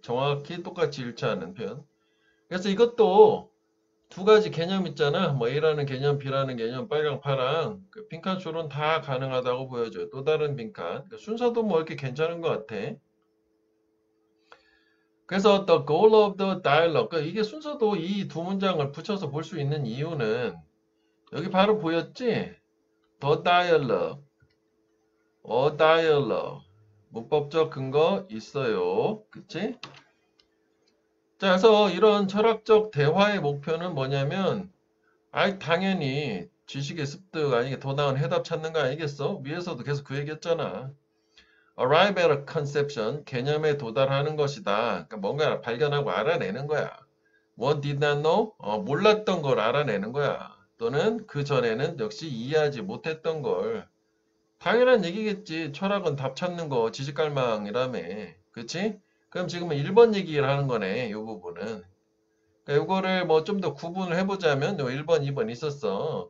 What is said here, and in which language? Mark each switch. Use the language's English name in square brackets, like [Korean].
[Korean] 정확히 똑같이 일치하는 표현. 그래서 이것도 두 가지 개념 있잖아. 뭐 A라는 개념, B라는 개념, 빨강, 파랑. 그 빈칸 추론 다 가능하다고 보여줘요. 또 다른 빈칸. 그 순서도 뭐 이렇게 괜찮은 것 같아. 그래서 [English] the goal of the dialogue. [Korean] 그러니까 이게 순서도 이 두 문장을 붙여서 볼 수 있는 이유는 여기 바로 보였지? [English] the dialogue, a dialogue. [Korean] 문법적 근거 있어요. 그치? 자, 그래서 이런 철학적 대화의 목표는 뭐냐면 당연히 지식의 습득 아니게 더 나은 해답 찾는 거 아니겠어? 위에서도 계속 그 얘기했잖아. [English] Arrive at a conception, [Korean] 개념에 도달하는 것이다. 그러니까 뭔가 발견하고 알아내는 거야. [English] What did not know? [Korean] 몰랐던 걸 알아내는 거야. 또는 그 전에는 역시 이해하지 못했던 걸. 당연한 얘기겠지. 철학은 답 찾는 거, 지식갈망이라며. 그치? 그럼 지금은 1번 얘기를 하는 거네. 이 부분은. 그러니까 요거를 뭐 좀 더 구분을 해보자면 요 1번, 2번 있었어.